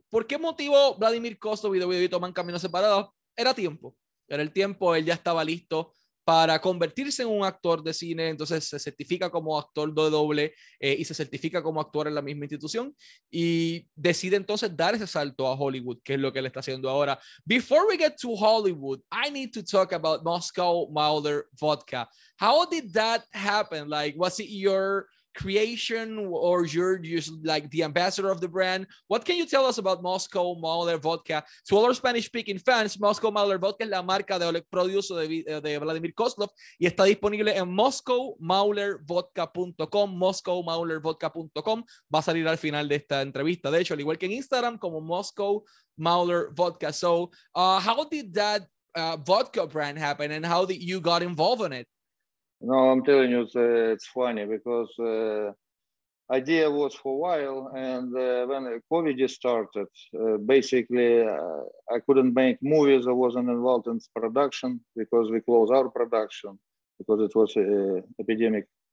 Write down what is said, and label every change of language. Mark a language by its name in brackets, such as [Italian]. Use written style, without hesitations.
[Spanish] ¿Por qué motivo Vladimir Kozlov y WWE toman caminos separados? Era tiempo. Era el tiempo, él ya estaba listo para convertirse en un actor de cine, entonces se certifica como actor doble y se certifica como actor en la misma institución y decide entonces dar ese salto a Hollywood, que es lo que él está haciendo ahora. [English] Before we get to Hollywood, I need to talk about Moscow Mauler Vodka. How did that happen? Like, was it your creation or you're just like the ambassador of the brand? What can you tell us about Moscow Mauler Vodka? To all our Spanish speaking fans, [Spanish] Moscow Mauler Vodka es la marca de Oleg Produce de Vladimir Kozlov y está disponible en moscowmaulervodka.com, moscowmaulervodka.com. Va a salir al final de esta entrevista, de hecho, al igual que en Instagram como Moscow Mauler Vodka. [English] So how did that vodka brand happen and how did you got involved in it? No, I'm telling you, it's funny because idea was for a while, and when COVID started, basically I couldn't make movies. I wasn't involved in production because we closed our production because it was epidemic.